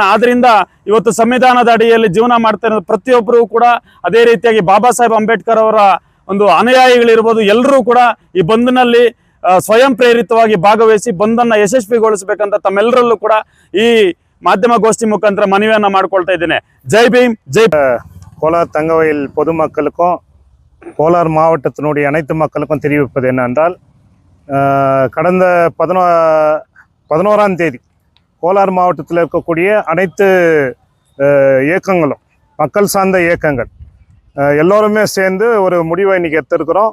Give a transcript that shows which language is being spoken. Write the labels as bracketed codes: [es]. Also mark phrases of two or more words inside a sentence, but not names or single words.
[kn] ಆದ್ರಿಂದ ಇವತ್ತು ಸಂವಿಧಾನದ ಅಡಿಯಲ್ಲಿ ಜೀವನ ಮಾಡ್ತಾ ಇರೋ ಪ್ರತಿಯೊಬ್ಬರು ಕೂಡ, ಅದೇ ರೀತಿಯಾಗಿ ಬಾಬಾ ಸಾಹೇಬ್ ಅಂಬೇಡ್ಕರ್ ಅವರ ಒಂದು ಅನುಯಾಯಿಗಳಿರ್ಬೋದು, ಎಲ್ಲರೂ ಕೂಡ ಈ ಬಂದ್ನಲ್ಲಿ ಸ್ವಯಂ ಪ್ರೇರಿತವಾಗಿ ಭಾಗವಹಿಸಿ ಬಂದನ್ನ ಯಶಸ್ವಿಗೊಳಿಸಬೇಕಂತ ತಮ್ಮೆಲ್ಲರಲ್ಲೂ ಕೂಡ ಈ ಮಾಧ್ಯಮ ಗೋಷ್ಠಿ ಮುಖಾಂತರ மனவியನ್ನ ಮಾಡ್ಕೊಳ್ತಾ ಇದ್ದೇನೆ. [ta] ஜெய் பீம், ஜெய். கோலார் தங்கவயல் பொதுமக்களுக்கும் கோலார் மாவட்டத்தினுடைய அனைத்து மக்களுக்கும் தெரிவிப்பது என்னவென்றால், கடந்த 11ஆம் தேதி கோலார் மாவட்டத்தில் இருக்கக்கூடிய அனைத்து இயக்கங்களும், மக்கள் சார்ந்த இயக்கங்கள் எல்லோருமே சேர்ந்து ஒரு முடிவை இன்றைக்கி எடுத்திருக்கிறோம்.